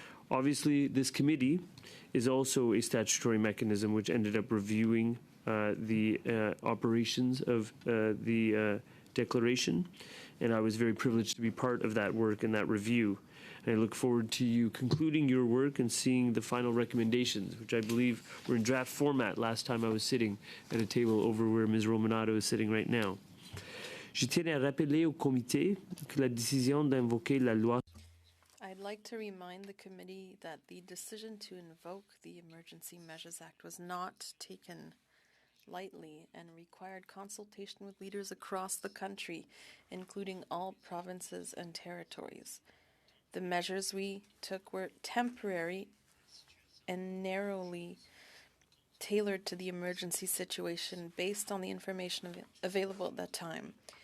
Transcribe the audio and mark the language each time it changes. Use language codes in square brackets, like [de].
[en] Obviously, this committee is also a statutory mechanism which ended up reviewing the operations of the declaration, and I was very privileged to be part of that work and that review. And I look forward to you concluding your work and seeing the final recommendations, which I believe were in draft format last time I was sitting at a table over where Ms. Romanado is sitting right now. [fr] Je tiens à rappeler au comité que la décision d'invoquer la loi. [en] I'd like to remind the committee that the decision to invoke the Emergency Measures Act was not taken lightly and required consultation with leaders across the country, including all provinces and territories. The measures we took were temporary and narrowly tailored to the emergency situation based on the information available at that time.